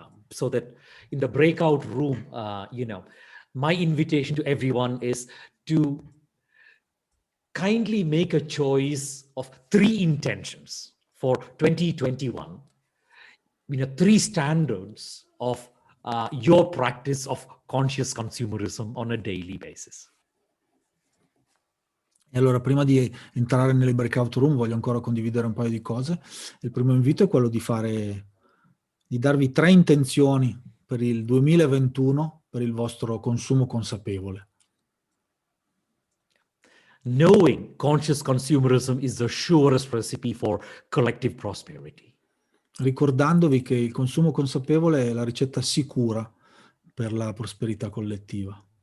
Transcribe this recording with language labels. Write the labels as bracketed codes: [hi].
[en] So that in the breakout room, my invitation to everyone is to kindly make a choice of 3 intentions for 2021. 3 standards of your practice of conscious consumerism on a daily basis. [it] E allora, prima di entrare nelle breakout room, voglio ancora condividere un paio di cose. Il primo invito è quello di darvi 3 intenzioni per il 2021 per il vostro consumo consapevole. [en] Knowing conscious consumerism is the surest recipe for collective prosperity. [it] Ricordandovi che il consumo consapevole è la ricetta sicura per la prosperità collettiva.